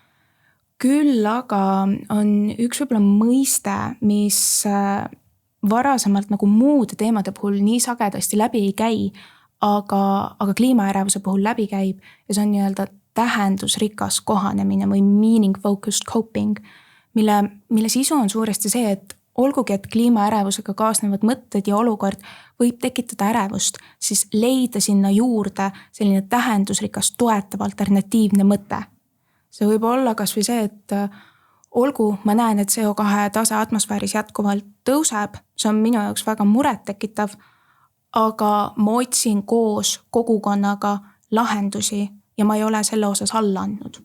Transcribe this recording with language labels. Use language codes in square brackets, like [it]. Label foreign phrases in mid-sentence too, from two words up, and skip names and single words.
[et] Küll aga on üks võib-olla mõiste, mis varasemalt nagu muude teemade puhul nii sagedasti läbi ei käi, aga kliimaärevuse puhul läbi käib ja see on nii-öelda tähendusrikas kohanemine või [en] meaning focused coping, [et] mille sisu on suuresti see, et olgugi, et kliimaärevusega kaasnevad mõtted ja olukord võib tekitada ärevust, siis leida sinna juurde selline tähendusrikas toetav alternatiivne mõte. See võib olla kas või see, et ma näen, et CO2 tase atmosfääris jätkuvalt tõuseb, see on minu jaoks väga muret tekitav, aga ma otsin koos kogukonnaga lahendusi ja ma ei ole selle osas alla andnud.